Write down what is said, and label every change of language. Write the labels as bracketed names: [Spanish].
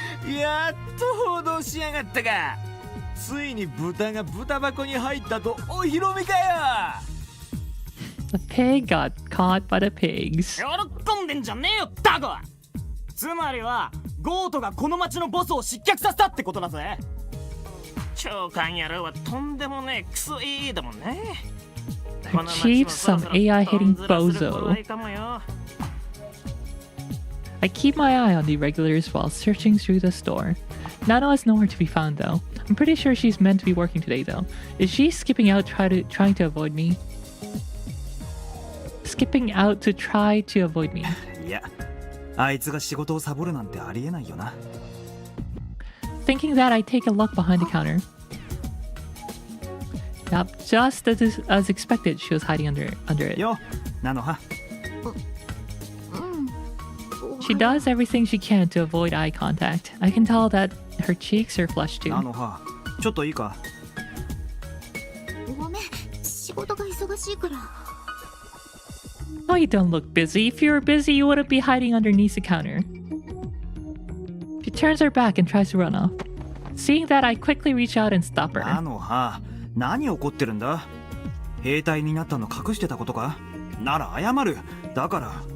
[Japanese] やっと報道しやがったか。ついに豚が豚箱に入ったとお披露目かよ。 [English] The pig got caught by the pigs. [Japanese] 喜んでんじゃねえよタコ。つまりはゴートがこの町のボスを失脚させたってことだぜ。長官野郎はとんでもねえクソいいだもんね。 [English] Her chief's some AI hitting bozo. I keep my eye on the regulars while searching through the store. Nano is nowhere to be found though. I'm pretty sure she's meant to be working today though. Is she skipping out trying to avoid me? Skipping out to try to avoid me. [Japanese] いや、あいつが仕事をサボるなんてありえないよな。 [English] Thinking that, I take a look behind the counter. Yep, just as expected, she was hiding under it. [Japanese] よ、ナノハ。 [English] She does everything she can to avoid eye contact. I can tell that her cheeks are flushed too. [Japanese] ナノハ、ちょっといいか。ごめん、仕事が忙しいから。 [English] No, you don't look busy. If you were busy, you wouldn't be hiding underneath the counter. She turns her back and tries to run off. Seeing that, I quickly reach out and stop her. [Japanese] ナノハ、何怒ってるんだ？兵隊になったの隠してたことか？なら謝る。だから。